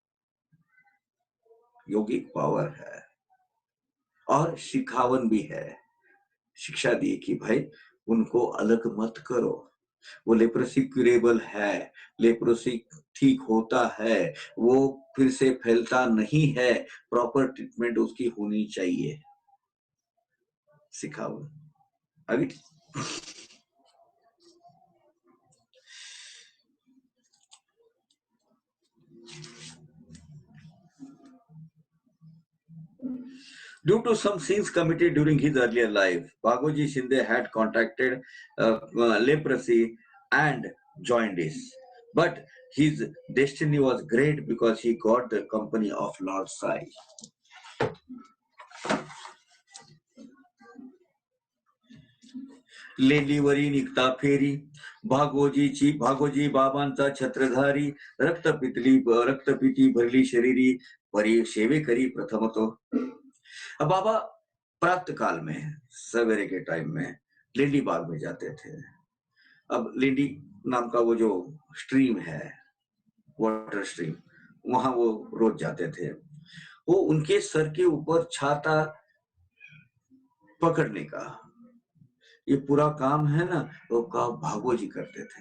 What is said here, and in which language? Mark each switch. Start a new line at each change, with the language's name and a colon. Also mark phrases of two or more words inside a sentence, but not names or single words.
Hindi: योगिक पावर है और शिखावन भी है, शिक्षा दी कि भाई उनको अलग मत करो, वो
English: leprosy curable
Hindi: है, लेप्रोसी ठीक होता है, वो फिर से फैलता नहीं है,
English: proper treatment
Hindi: उसकी होनी चाहिए। सिखाओ अभी
English: due to some sins committed during his earlier life, Bhagoji Shinde had contracted leprosy and jaundice. But his destiny was great because he got the company of Lord Sai.
Marathi: लेंडीवरी निघता फेरी, भागोजी बाबांचा छत्रधारी, रक्तपिती भरली शरीरी, परी सेवे करी प्रथम तो।
Hindi: अब बाबा प्रातः काल में सवेरे के टाइम में लेंडी बाग में जाते थे। अब लेंडी नाम का वो जो स्ट्रीम है,
English: water stream,
Hindi: वहां वो रोज जाते थे। वो उनके सर के ऊपर छाता पकड़ने का ये पूरा काम है ना, वो काम भागोजी करते थे।